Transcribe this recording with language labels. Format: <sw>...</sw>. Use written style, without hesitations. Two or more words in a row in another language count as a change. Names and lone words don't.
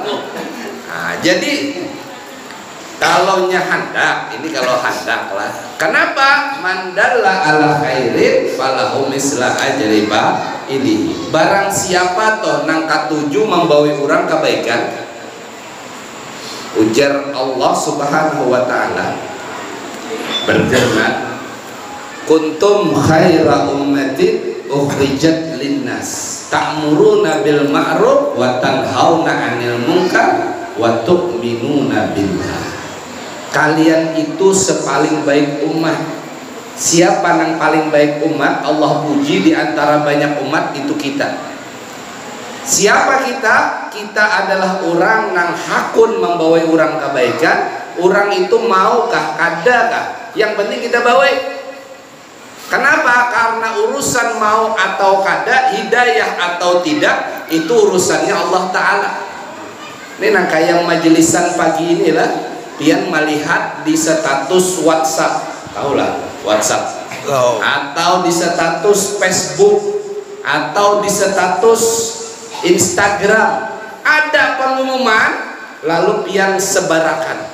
<bjn>Nah jadi kalau hendak, ini kalau hendak lah. Kenapa?</bjn> <ar>من دل على خير فله مثل أجر ini.</ar> <bjn>Barang siapa toh nang katuju membawa orang kebaikan, ujar Allah</bjn> <ar>سبحانه وتعالى</ar> <bjn>berfirman,</bjn> <ar>كنتم خير أمة أخرجت للناس تأمرون بالمعروف وتنهون عن المنكر وتؤمنون بالله.</ar> <bjn>Kalian itu sepaling baik umat. Siapa yang paling baik umat? Allah puji di antara banyak umat itu kita. Siapa kita? Kita adalah orang yang hakun membawa orang kebaikan. Orang itu maukah, kadakah? Yang penting kita bawa. Kenapa? Karena urusan mau atau kada, hidayah atau tidak, itu urusannya</bjn> <ar>الله تعالى.</ar> <bjn>Ini nang kayak majelisan pagi inilah, pian melihat di status WhatsApp, tahulah WhatsApp, atau di status Facebook, atau di status Instagram, ada pengumuman, lalu pian sebarakan.</bjn>